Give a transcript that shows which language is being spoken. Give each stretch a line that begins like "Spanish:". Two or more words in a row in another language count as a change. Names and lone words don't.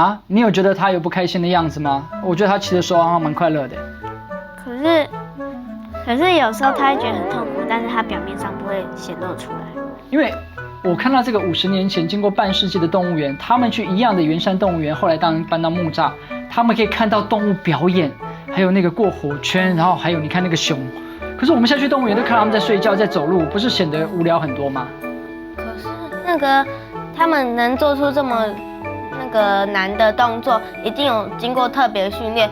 Chinese: 啊，你有覺得它有不開心的樣子嗎？我覺得它騎的時候好像蠻快樂的。可是有時候它會覺得很痛苦，但是它表面上不會顯露出來。因為我看到這個50年前經過半世紀的動物園，他們去一樣的圓山動物園，後來當搬到木柵，他們可以看到動物表演，還有那個過火圈，然後還有你看那個熊。可是我們下去動物園都看到他們在睡覺，在走路，不是顯得無聊很多嗎？可是那個他們能做出這麼那個難的動作，一定有經過特別訓練。